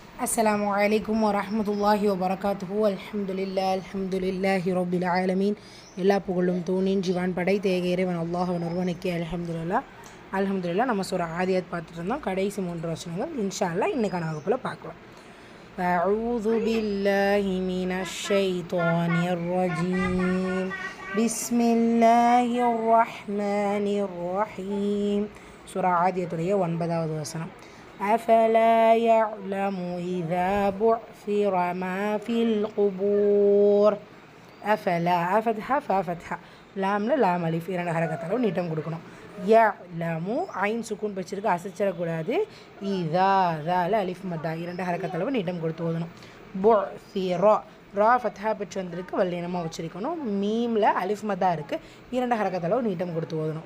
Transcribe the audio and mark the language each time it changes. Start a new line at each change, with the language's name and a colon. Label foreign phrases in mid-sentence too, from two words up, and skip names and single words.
Arabic: السلام عليكم ورحمة الله وبركاته. الحمد لله رب العالمين.
Tamil: எல்லா புகழும் தூணின் ஜிவான் படைத்த இறைவன் அல்லாஹ்வின் ஒருவனுக்கே அல்ஹம்துலில்லாஹ். நம்ம சூரா ஆதியாத் பார்த்துட்டு இருந்தோம். கடைசி 3 வசனங்கள்
Arabic: إن شاء الله
Tamil: இன்னைக்கான வகுப்புல பார்க்கலாம்.
Arabic: أعوذ بالله من الشيطان الرجيم. بسم الله الرحمن الرحيم.
Tamil: சூரா ஆதியாத்துடைய 9வது வசனம்.
Arabic: أفلا يعلم إذا بعثر ما في القبور. أفلا فتحة فتحة
Tamil: லாம்ல லாம் அலிஃப் 2 ஹரக்கத்தாலும் நீட்டம் கொடுக்கணும். யலமு ஐன் சுக்கூன் வச்சிருக்கு, அசைச்சிடக்கூடாது. இதா தால அலிஃப் மத்தா 2 ஹரக்கத்தாலும் நீட்டம் கொடுத்து ஓதணும். புஅசிரா ரா ஃபத்ஹா பெற்று வந்திருக்கு, வல்லினமாக வச்சிருக்கணும். மீமில் அலிஃப் மத்தா இருக்குது, 2 ஹரக்கத்தாலும் நீட்டம் கொடுத்து ஓதணும்.